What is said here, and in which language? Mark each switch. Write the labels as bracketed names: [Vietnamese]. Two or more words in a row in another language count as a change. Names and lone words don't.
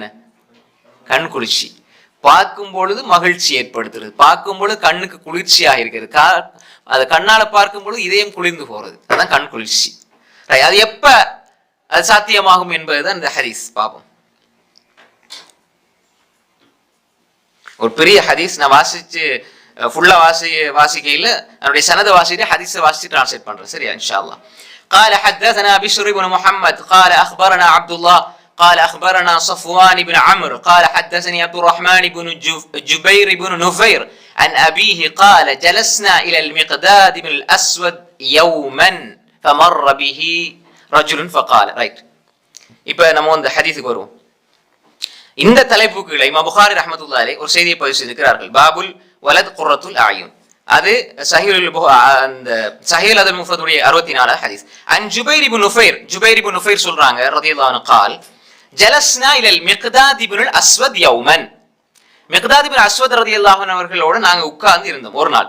[Tamil] கண் குளிர்ச்சி, பார்க்கும் பொழுது மகிழ்ச்சி ஏற்படுத்துறது, பார்க்கும் பொழுது கண்ணுக்கு குளிர்ச்சியாக இருக்கிறது, அது கண்ணால பார்க்கும் பொழுது இதயம் குளிர்ந்து போறது, அதான் கண் குளிர்ச்சி. அது எப்ப அது சாத்தியமாகும் என்பதுதான் இந்த ஹதீஸ். பாப்போம், ஒரு பெரிய ஹதீஸ் நான் வாசிச்சு ஃபுல்லா வாசிக்கையில என்னுடைய சனத வாசிட்டு ஹதீஸை வாசிச்சு டிரான்ஸ்லேட் பண்றேன், சரியா? [Arabic] إن شاء الله. قال حدثنا بشر بن محمد قال اخبرنا عبد الله قال اخبرنا صفوان بن عمرو قال حدثني عبد الرحمن بن جبير بن نفير عن ابيه قال جلسنا الى المقداد بن الاسود يوما فمر به رجل فقال. [Tamil] ரைட், இப்போ நம்ம இந்த ஹதீஸுக்கு வருவோம். இந்த தலைப்புகளை இமாம் புகாரி [Arabic] رحمة الله عليه [Tamil] ஒரு செய்தியை பதிவு செய்திருக்கிறார்கள், [Arabic] باب الولد قرة العيون. [Tamil] அது சஹீல் அதுல் முஃபரதுடைய 64வது ஹதீஸ். அன் ஜுபைர் இப்னு நுஃபைர் சொல்றாங்க [Arabic] رضي الله عنه قال جلسنا إلى المقداد ابن الأسود يوما, [Tamil] மிக்தாத் இப்னு அஸ்வத் [Arabic] رضي الله عنه [Tamil] அவர்களோடு நாங்க உட்கார்ந்து இருந்தோம் ஒரு நாள்.